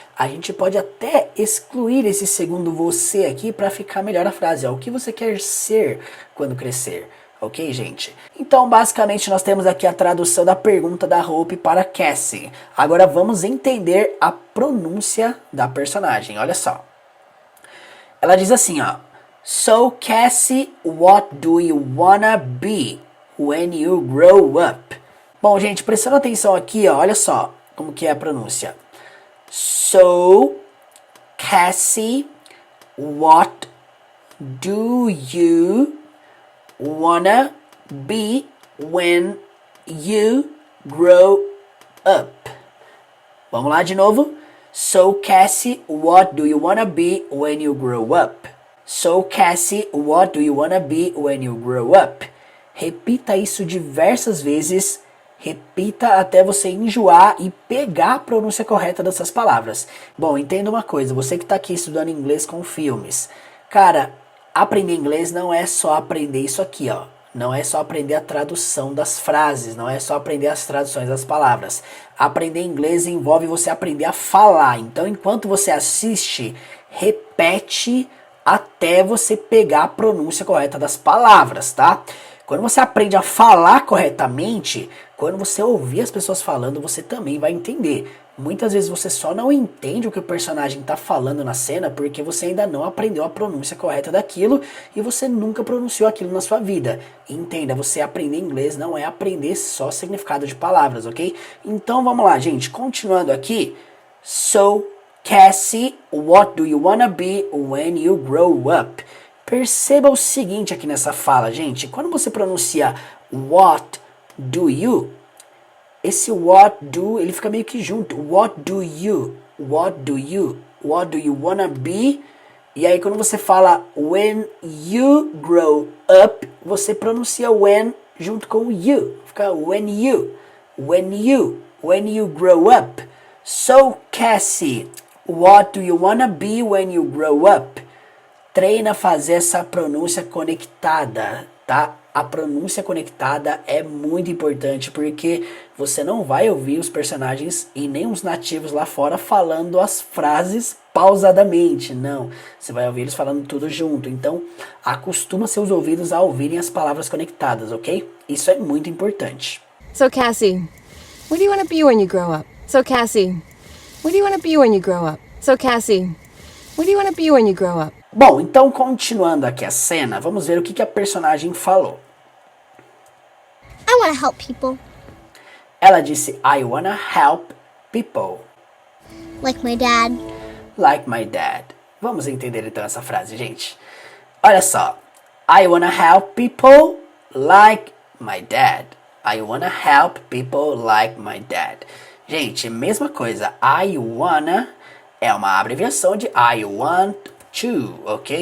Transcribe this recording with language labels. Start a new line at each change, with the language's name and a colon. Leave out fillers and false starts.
Portuguese: A gente pode até excluir esse segundo você aqui para ficar melhor a frase. Ó, o que você quer ser quando crescer? Ok, gente? Então, basicamente, nós temos aqui a tradução da pergunta da Hope para Cassie. Agora vamos entender a pronúncia da personagem. Olha só. Ela diz assim, ó.
English: So, Cassie, what do you wanna be when you grow up?
Portuguese: Bom, gente, prestando atenção aqui, ó, olha só como que é a pronúncia.
English: So, Cassie, what do you wanna be when you grow up?
Portuguese: Vamos lá de novo.
English: So, Cassie, what do you wanna be when you grow up? So, Cassie, what do you wanna be when you grow up?
Portuguese: Repita isso diversas vezes. Repita até você enjoar e pegar a pronúncia correta dessas palavras. Bom, entenda uma coisa, você que está aqui estudando inglês com filmes. Cara, aprender inglês não é só aprender isso aqui, ó. Não é só aprender a tradução das frases, não é só aprender as traduções das palavras. Aprender inglês envolve você aprender a falar. Então, enquanto você assiste, repete até você pegar a pronúncia correta das palavras, tá? Quando você aprende a falar corretamente, quando você ouvir as pessoas falando, você também vai entender. Muitas vezes você só não entende o que o personagem está falando na cena porque você ainda não aprendeu a pronúncia correta daquilo e você nunca pronunciou aquilo na sua vida. Entenda, você aprender inglês não é aprender só significado de palavras, ok? Então vamos lá, gente. Continuando aqui.
English: So, Cassie, what do you wanna be when you grow up?
Portuguese: Perceba o seguinte aqui nessa fala, gente. Quando você pronuncia
English: what do you,
Portuguese: esse
English: what do,
Portuguese: ele fica meio que junto.
English: What do you wanna be?
Portuguese: E aí quando você fala when you grow up, você pronuncia when junto com o you.
English: Fica when you grow up. So, Cassie, what do you wanna be when you grow up?
Portuguese: Treina a fazer essa pronúncia conectada, tá? A pronúncia conectada é muito importante porque você não vai ouvir os personagens e nem os nativos lá fora falando as frases pausadamente, não. Você vai ouvir eles falando tudo junto. Então, acostuma seus ouvidos a ouvirem as palavras conectadas, ok? Isso é muito importante.
English: So, Cassie, what do you want to be when you grow up? So, Cassie, what do you want to be when you grow up? So, Cassie, what do you want to be when you grow up?
Portuguese: Bom, então continuando aqui a cena, vamos ver o que a personagem falou.
English: I want to help people.
Portuguese: Ela disse,
English: I wanna help people. Like my dad. Like my dad.
Portuguese: Vamos entender então essa frase, gente. Olha só.
English: I wanna help people like my dad. I wanna help people like my dad.
Portuguese: Gente, mesma coisa.
English: I wanna
Portuguese: é uma abreviação de
English: I want to,
Portuguese: ok?